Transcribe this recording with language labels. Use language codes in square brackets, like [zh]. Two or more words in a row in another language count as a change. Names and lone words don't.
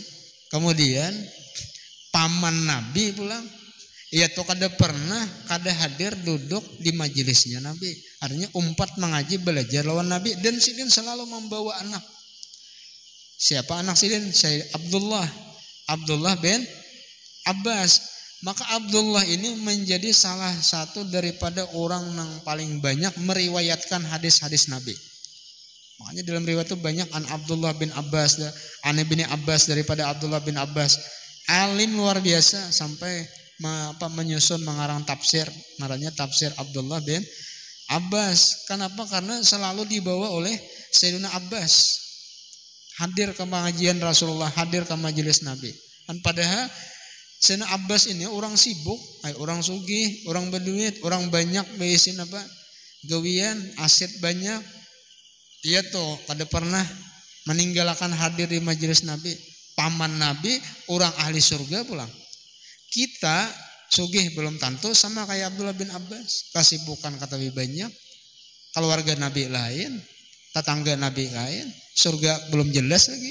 [id] Kemudian paman Nabi pulang. [bjn] Ia tuh kada hadir duduk di majelisnya Nabi. Artinya umpat mengaji belajar lawan Nabi, dan Sidin selalu membawa anak. [id] Siapa anak Sidin? Saya Abdullah bin Abbas. Maka Abdullah ini menjadi salah satu daripada orang yang paling banyak meriwayatkan hadis-hadis Nabi. Makanya dalam riwayat itu banyak an Abdullah bin Abbas, an Ibni Abbas, daripada Abdullah bin Abbas. Alim luar biasa sampai menyusun mengarang tafsir, namanya tafsir Abdullah bin Abbas. Kenapa? Karena selalu dibawa oleh Sayyidina Abbas hadir ke pengajian Rasulullah, hadir ke majelis Nabi. Dan padahal Sayyidina Abbas ini orang sibuk, orang sugih, orang berduit, orang banyak [bjn] beisin gawian, [id] aset banyak. [bjn] Ia tuh kada pernah meninggalkan hadir di majelis Nabi. [id] Paman Nabi orang ahli surga pulang. Kita sugih belum tentu sama kayak Abdullah bin Abbas, [bjn] kasibukan katawi banyak, keluarga Nabi lain, tetangga Nabi lain, surga belum jelas lagi.